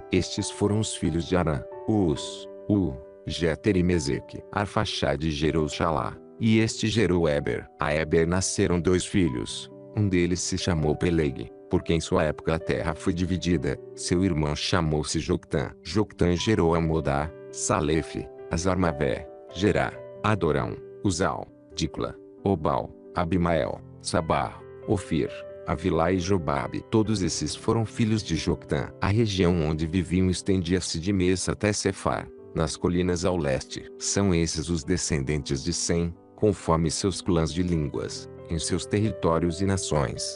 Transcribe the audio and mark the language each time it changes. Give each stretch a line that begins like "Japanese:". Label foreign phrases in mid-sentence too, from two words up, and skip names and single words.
Portuguese: Estes foram os filhos de Arã: Us, Jeter e Meseque. Arfaxade gerou Xalá, e este gerou Eber. A Eber nasceram 2 filhos. Um deles se chamou Peleg, porque em sua época a terra foi dividida. Seu irmão chamou-se Joctã. Joctã gerou Amodá, Salefe, Azarmavé, Gerá, Adorão, Uzal, Dicla, Obal, Abimael, Sabá, Ofir, Avilá e Jobabe. Todos esses foram filhos de Joctã. A região onde viviam estendia-se de Mesa até Cefar, nas colinas ao leste. São esses os descendentes de Sem, conforme seus clãs de línguas, em seus territórios e nações.